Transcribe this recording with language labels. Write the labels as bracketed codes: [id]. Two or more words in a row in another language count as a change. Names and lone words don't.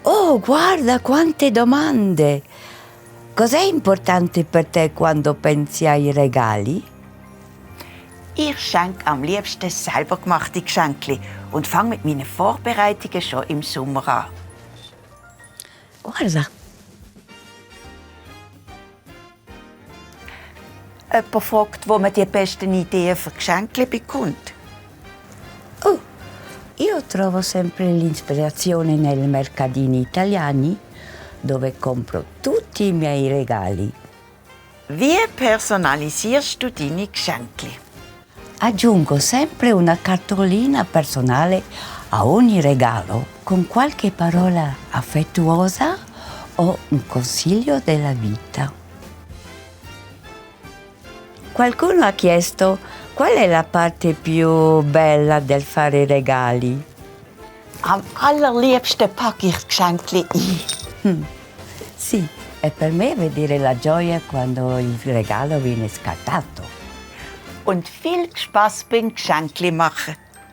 [it] Oh, guarda quante domande! Cos'è importante per te quando pensi ai regali? [de] Ich schenke am liebsten selber gemachte Geschenke und fange mit meinen Vorbereitungen schon im Sommer an. [it] Guarda, [de] Jemand fragt, wo man die besten Ideen für Geschenke bekommt. [it] oh, io trovo sempre l'ispirazione nei mercatini italiani dove compro tutti i miei regali. [de] Wie personalisierst du deine Geschenke? [it] Aggiungo sempre una cartolina personale a ogni regalo con qualche parola affettuosa o un consiglio della vita. Qualcuno ha chiesto qual è la parte più bella del fare regali. [de] Am allerliebsten packe ich Geschenke ein. [it] Sì, e per me vedere la gioia quando il regalo viene scattato. [de] Und viel Spaß beim Geschenke machen.